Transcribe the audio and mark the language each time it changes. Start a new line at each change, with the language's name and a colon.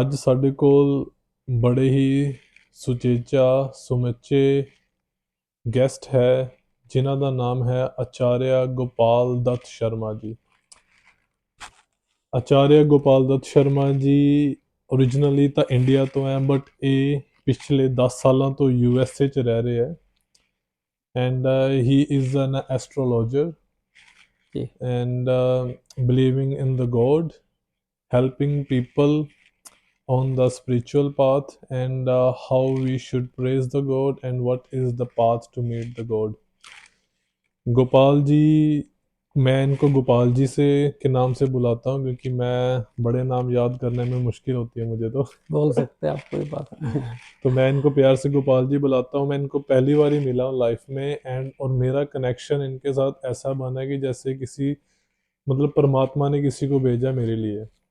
Punjabi: ਅੱਜ ਸਾਡੇ ਕੋਲ ਬੜੇ ਹੀ ਸੁਚੇਚਾ ਸੁਮੱਚੇ ਗੈਸਟ ਹੈ ਜਿਨ੍ਹਾਂ ਦਾ ਨਾਮ ਹੈ ਆਚਾਰਿਆ ਗੋਪਾਲ ਦੱਤ ਸ਼ਰਮਾ ਜੀ। ਆਚਾਰਿਆ ਗੋਪਾਲ ਦੱਤ ਸ਼ਰਮਾ ਜੀ ਓਰੀਜਨਲੀ ਤਾਂ ਇੰਡੀਆ ਤੋਂ ਹੈ, ਬਟ ਇਹ ਪਿਛਲੇ 10 ਸਾਲਾਂ ਤੋਂ USA 'ਚ ਰਹਿ ਰਹੇ ਹੈ।
English: And he is an astrologer and believing in the God, helping people on the spiritual path, and how we should praise the God and what is the path to meet the God.
Hindi: Gopal ji, मैं इनको गोपाल जी से के नाम से बुलाता हूँ क्योंकि मैं बड़े नाम याद करने में मुश्किल होती है मुझे। तो बोल सकते हैं आप, कोई बात नहीं। तो मैं इनको प्यार से गोपाल जी बुलाता हूँ। मैं इनको पहली बार ही मिला हूँ लाइफ में, और मेरा कनेक्शन इनके साथ ऐसा बना कि जैसे किसी मतलब परमात्मा ने किसी को भेजा मेरे लिए।